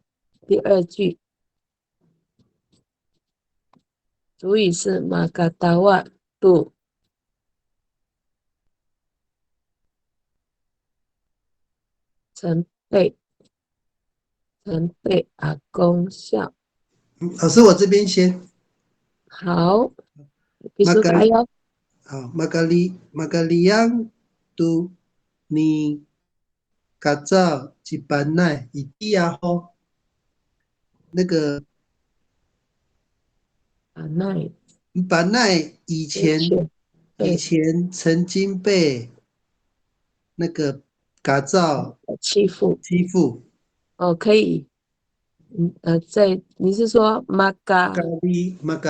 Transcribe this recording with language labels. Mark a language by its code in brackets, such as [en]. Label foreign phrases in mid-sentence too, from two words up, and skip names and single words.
[zh] 第二句，主语是马嘎达瓦杜，曾被阿公笑。老师，我这边先。好，必须改哟。 [ami] 好 ，Magaliang tu ni kacau cipanai iti ya ho。 [zh] 那个板奈以前曾经被那个嘎造欺负。哦，可以。你是说马嘎里